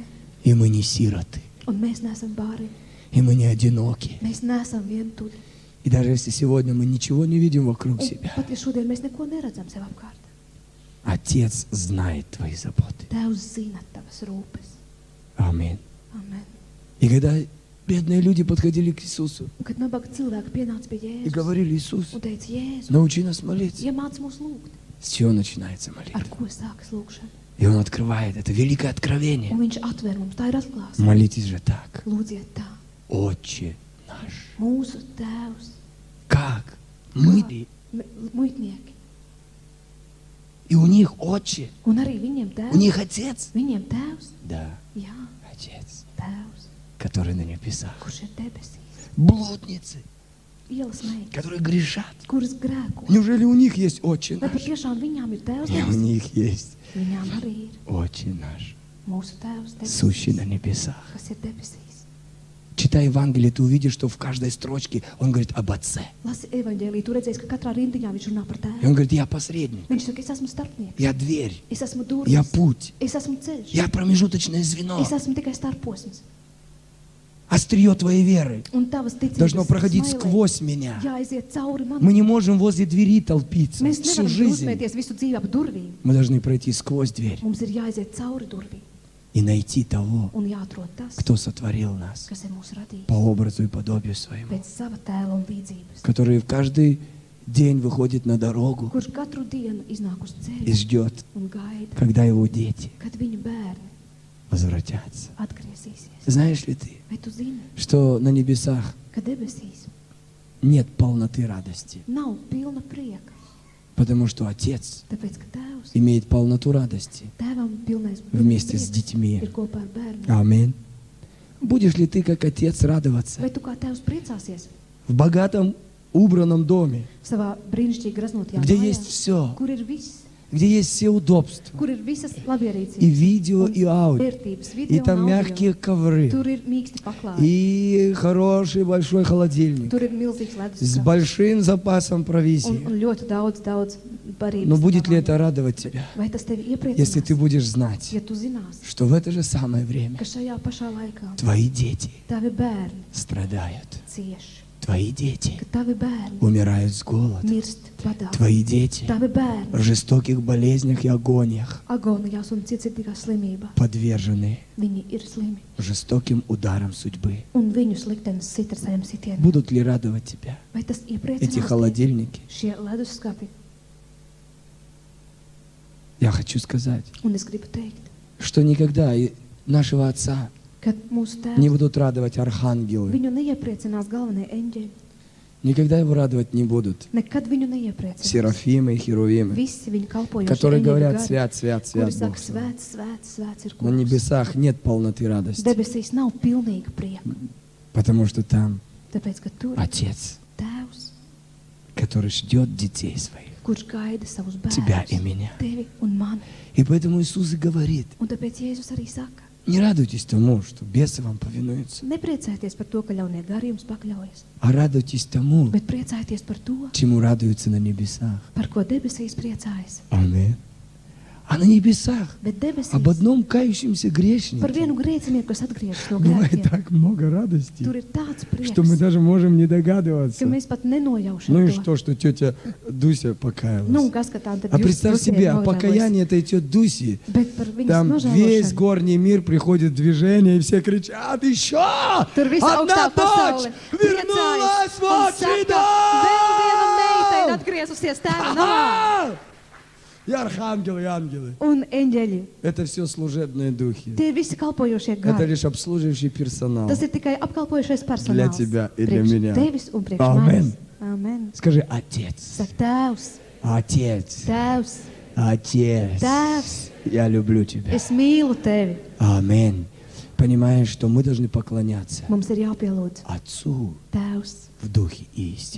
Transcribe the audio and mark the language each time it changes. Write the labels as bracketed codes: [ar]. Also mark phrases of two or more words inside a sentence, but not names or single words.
[ru] И мы не сироты, [lv] Un mēs neesam bāri. [ru] и мы не одиноки. [lv] Mēs neesam vientuļi. [ru] И даже если сегодня мы ничего не видим вокруг [lv] Un [ru] себя, [lv] pat ja šodien mēs neko neredzam sev apkārt, [ru] Отец знает твои заботы. [lv] Tēvs zina tavas rūpes. [ru] Аминь. [lv] Amen. [ru] И когда бедные люди подходили к Иисусу [lv] Un kad nabaga cilvēki pienāca pie [ru] и [lv] Jēzus [ru] говорили: Иисус, [lv] un teica, Jēzu, [ru] научи нас молиться. [lv] iemāc mūs lūgt, [ru] С чего начинается [lv] ar [ru] молитва? [lv] ko sākas lūgšana. [ru] И Он открывает это великое откровение. [lv] Un viņš atver mums, tā ir atklāsme. [ru] Молитесь же так. [lv] Lūdziet tā, [ru] Отче наш. [lv] mūsu Tēvs, [ru] Как? Мы. [lv] muitnieki. [ru] И у них отче. [lv] Un arī viņiem [ru] У [lv] Tēvs. [ru] них отец. [lv] Viņiem Tēvs, [ru] Да, [lv] jā, [ru] Отец, [lv] Tēvs, [ru] который на небесах. [lv] kurš ir debesīs. [ru] Блудницы, [lv] Ielas meitas, [ru] которые грешат. [lv] kuras grēko. [ru] Неужели у них есть отче [lv] Vai [ru] наш? [lv] patiešām viņām ir Tēvs [ru] И у [lv] debesīs? [ru] них есть [lv] Viņām arī ir [ru] отче наш, [lv] mūsu Tēvs [ru] сущий на [lv] debesīs, [ru] небесах. [lv] kas ir debesīs. [ru] Читай Евангелие, ты увидишь, что в каждой строчке он говорит об Отце. [lv] Lasi evaņģēliju, tu redzēsi, ka katrā rindiņā viņš runā par [ru] И [lv] Tēvu. [ru] он говорит: я посредник, [lv] Viņš saka, es esmu starpnieks, [ru] я дверь, [lv] es esmu [ru] я [lv] durvis, [ru] путь, [lv] es esmu ceļš, [ru] я промежуточное звено. [lv] es esmu tikai starposms. [ru] Острие твоей веры [lv] Un tavas [ru] должно [lv] ticības [ru] проходить [lv] smailē [ru] сквозь меня. [lv] jāaiziet cauri man. [ru] Мы не можем возле двери толпиться [lv] Mēs [ru] всю [lv] nevaram [ru] жизнь. [lv] dusmēties visu dzīvi ap durvīm. [ru] Мы должны пройти сквозь дверь [lv] Mums ir jāaiziet cauri durvīm [ru] и найти того, [lv] un jāatrod tas, [ru] кто сотворил нас [lv] kas ir mūsu radījis [ru] по образу и подобию своему, [lv] pēc sava tēla un līdzības, [ru] который в каждый день выходит на дорогу [lv] kurš katru dienu iznāk uz [ru] и [lv] ceļa [ru] ждет, [lv] un gaida, [ru] когда его дети [lv] kad viņa bērni [ru] возвратятся. [lv] atgriezīsies. [ru] Знаешь ли ты, [lv] Vai tu zini, [ru] что на небесах [lv] ka debesīs [ru] нет полноты радости? [lv] nav pilna prieka, [ru] Потому что Отец [lv] tāpēc, ka Tēvs, [ru] имеет полноту радости [lv] Tēvam pilnais [ru] вместе с [lv] prieks [ru] детьми. [lv] ir kopā ar bērniem. [ru] Аминь. Будешь ли ты, как Отец, радоваться [lv] Vai tu kā Tēvs priecāsies [ru] в богатом, убранном доме, [lv] savā brīnišķīgi graznotajā [ru] где [lv] mājā, [ru] есть все, [lv] kur ir viss, [ru] где есть все удобства, [lv] kur ir visas [ru] и [lv] labierīcības, [ru] видео, и аудио, [lv] vērtības, [ru] и [lv] video [ru] там [lv] un audio. [ru] мягкие ковры, [lv] Tur ir mīksti paklāji, [ru] и хороший большой холодильник [lv] tur ir milzīgs [ru] с [lv] leduskapis [ru] большим запасом [lv] un [ru] провизии. [lv] ļoti daudz barības. [ru] Но будет ли [lv] tavā [ru] это [lv] mājā. [ru] радовать тебя, [lv] Vai tas tevi [ru] если ты [lv] iepriecinās, [ru] будешь знать, [lv] ja tu zinās, [ru] что в это же самое время [lv] ka šajā pašā laikā [ru] твои дети [lv] tavi bērni [ru] страдают, [lv] cieš, [ru] твои дети [lv] ka tavi bērni [ru] умирают с голода, [lv] mirst badā, [ru] твои дети [lv] tavi bērni [ru] в жестоких болезнях и агониях [lv] agonijās un cietsirdīgā slimībā. [ru] подвержены [lv] Viņi ir slimi [ru] жестоким ударам судьбы. [lv] un viņu liktenis sit ar saviem sitieniem. [ru] Будут ли радовать тебя [lv] Vai tas [ru] эти [lv] iepriecinās tevi? [ru] холодильники? [lv] Šie leduskapi? [ru] Я хочу сказать, [lv] Un es gribu teikt, [ru] что никогда и нашего Отца [lv] ka mūsu [ru] не [lv] Tēvs [ru] будут радовать архангелы, [lv] viņu neiepriecinās galvenie eņģeļi. [ru] никогда его радовать не будут [lv] Nekad viņu neiepriecinās. [ru] серафимы и херувимы, [lv] Visi viņi kalpojoši [ru] которые [lv] eņģeļu [ru] говорят: [lv] gadi, [ru] свят, свят, [lv] kuri [ru] свят [lv] saka, [ru] Бог. с вами». [lv] svēts, svēts, svēts ir [ru] На [lv] kungs. [ru] небесах нет полноты радости, [lv] Debesīs nav pilnīga prieka, [ru] потому что там [lv] Tāpēc, ka tur ir [ru] Отец, [lv] Tēvs, [ru] который ждет детей своих, [lv] kurš gaida savus [ru] тебя и [lv] bērnus, [ru] меня. [lv] tevi un mani. [ru] И поэтому Иисус и говорит, [lv] Un tāpēc Jēzus arī saka, [ru] не радуйтесь тому, что бесы вам повинуются, [lv] nepriecājieties par to, ka ļaunie gari jums pakļaujas, [ru] а радуйтесь тому, [lv] bet priecājieties par to, [ru] чему радуются на небесах. [lv] par ko debesīs priecājas. [ru] Аминь. А на небесах [lv] Bet debesīs [ru] об одном кающемся [lv] par [ru] грешнике [lv] vienu grēcinieku, kas atgriežas no [ru] бывает [lv] grēkiem. [ru] так много радости, [lv] Tur ir tāds [ru] что мы [lv] prieks, [ru] даже можем не [lv] ka [ru] догадываться. [lv] mēs pat nenojaušam [ru] Ну и [lv] to. [ru] что тетя Дуся [lv] Nu, un [ru] покаялась? [lv] kas, ka tā tad [ru] А [lv] jūs [ru] представь себе, а [lv] nožēlojas. [ru] покаяние этой тети Дуси, [lv] Bet par viņas [ru] там весь [lv] nožēlošanu. [ru] горний мир приходит в движение, и все кричат, еще! [lv] Tur visa [ru] Одна [lv] augstā pasaule [ru] дочь [lv] priecājas [ru] вернулась в [lv] un [ru] отчий [lv] saka, vēl viena meita ir [ru] дом! [lv] atgriezusies tēva namā. [ru] Ага! И архангелы, и ангелы. [lv] Un eņģeļi, [ru] Это все служебные духи. [lv] tie ir visi kalpojošie [ru] Это [lv] gari. [ru] лишь обслуживающий персонал. [lv] Tas ir tikai apkalpojošais [ru] Для [lv] personāls. [ru] тебя и для [lv] Priekš [ru] меня. [lv] tevis un priekš Amen. manis. Amen. [ru] Скажи, Отец, [lv] Saka, Tēvs, [ru] Отец, [lv] Tēvs, [ru] Отец, [lv] Tēvs, [ru] я люблю тебя. [lv] es mīlu tevi. [ru] Аминь. Понимаешь, что мы должны поклоняться [lv] Mums ir jāpielūdz [ru] Отцу [lv] Tēvs [ru] в духе истины.